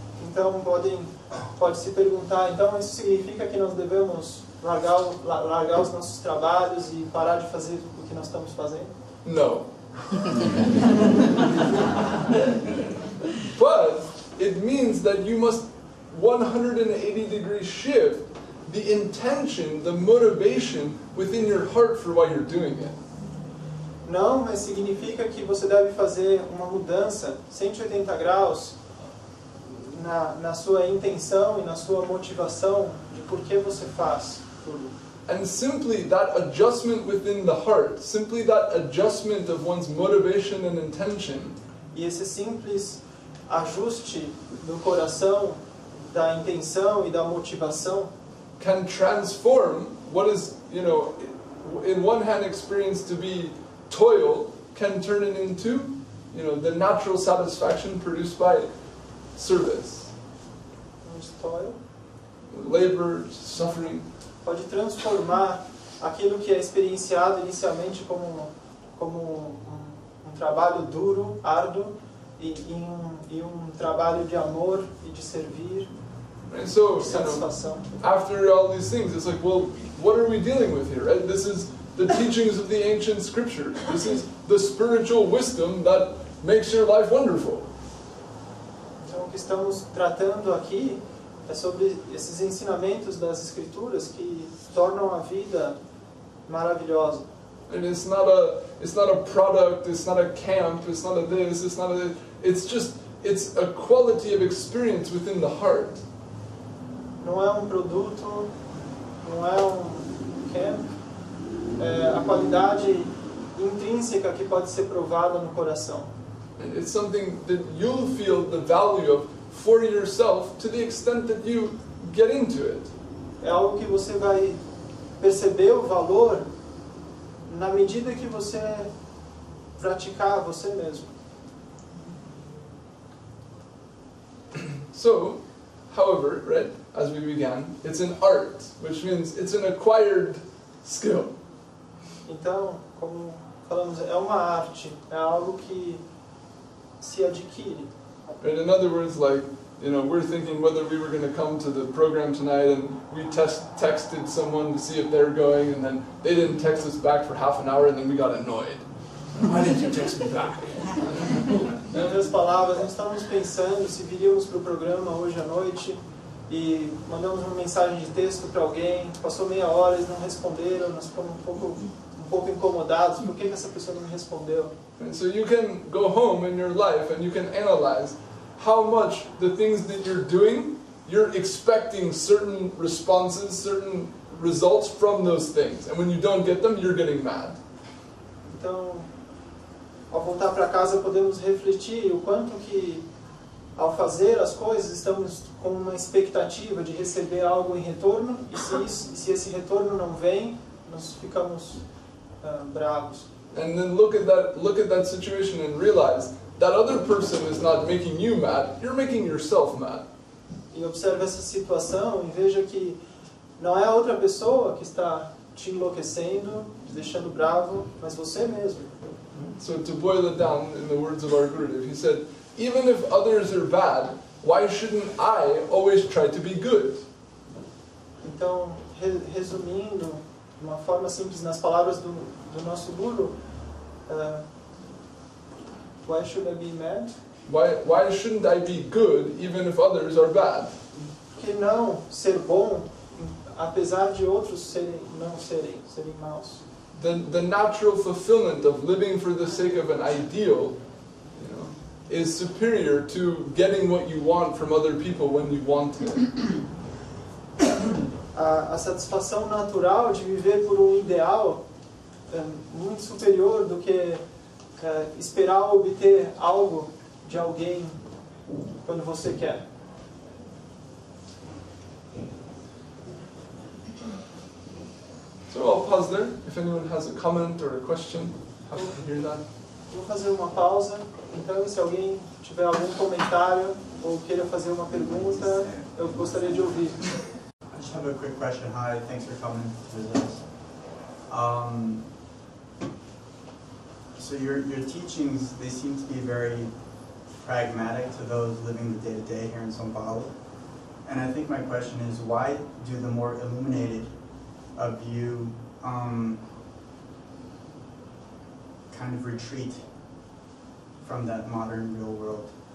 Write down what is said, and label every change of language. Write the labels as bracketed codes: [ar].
[pt] Então pode se perguntar, então isso significa que nós devemos largar os nossos trabalhos e parar de fazer o que nós estamos fazendo? [en] No. But it means that you must 180-degree shift the intention, the motivation within your heart for why you're doing it. [pt] Não, mas significa que você deve fazer uma mudança 180 graus na sua intenção e na sua motivação de por que você faz tudo. [en] And simply that adjustment within the heart, simply that adjustment of one's motivation and intention, [pt] e esse simples ajuste do coração, da intenção e da motivação, [en] can transform what is, in one hand experienced to be toil, can turn it into, the natural satisfaction produced by service. Toil, labor, suffering. [pt] Pode transformar aquilo que é experienciado inicialmente como um trabalho duro, árduo, em um trabalho de amor e de servir, [en] and so, [pt] de satisfação. [en] After all these things, it's like, well, what are we dealing with here? Right? This is the teachings of the ancient scriptures. This is the spiritual wisdom that makes your life wonderful. [pt] Então, o que estamos tratando aqui é sobre esses ensinamentos das Escrituras que tornam a vida maravilhosa. [en] And it's not a product, it's not a camp, it's not a this, it's not a... It's a quality of experience within the heart. [pt] Não é um produto, não é um camp, é a qualidade intrínseca que pode ser provada no coração. [en] And it's something that you'll feel the value of for yourself to the extent that you get into it. [pt] É algo que você vai perceber o valor na medida que você praticar você mesmo. [en] So, however, right, as we began, it's an art, which means it's an acquired skill. [pt] Então, como falamos, é uma arte, é algo que se adquire. [en] Right? In other words, like, we're thinking whether we were going to come to the program tonight, and we texted someone to see if they're going, and then they didn't text us back for half an hour, and then we got annoyed. Why didn't you text me back? [pt] Em outras palavras, nós estávamos pensando se viríamos para o programa hoje à noite e mandamos uma mensagem de texto para alguém, passou meia hora, eles não responderam, nós ficamos um pouco incomodados, por que essa pessoa não me respondeu? [en] And so you can go home in your life and you can analyze how much the things that you're doing, you're expecting certain responses, certain results from those things. And when you don't get them, you're getting mad. [pt] Então, ao voltar para casa podemos refletir o quanto que ao fazer as coisas estamos com uma expectativa de receber algo em retorno, e se esse retorno não vem, nós ficamos bravos. [en] And then look at that situation and realize that other person is not making you mad, you're making yourself mad. [pt] E observe essa situação e veja que não é a outra pessoa que está te enlouquecendo, te deixando bravo, mas você mesmo. [en] So to boil it down in the words of our Gurudev, he said, even if others are bad, why shouldn't I always try to be good? [pt] Então, resumindo, de uma forma simples, nas palavras do nosso Guru, [en] why should I be mad? Why shouldn't I be good even if others are bad? [pt] Por que não ser bom, apesar de outros serem maus? [en] The natural fulfillment of living for the sake of an ideal, is superior to getting what you want from other people when you want it. [pt] A satisfação natural de viver por um ideal é muito superior do que esperar obter algo de alguém quando você quer. [en] So I'll pause there. If anyone has a comment or a question, happy to hear that. [pt] Vou fazer uma pausa. Então, se alguém tiver algum comentário ou queira fazer uma pergunta, eu gostaria de ouvir. [en] I just have a quick question. Hi, thanks for coming to visit us. So your teachings, they seem to be very pragmatic to those living the day-to-day here in São Paulo. And I think my question is, why do the more illuminated of you kind of retreat from that modern real world?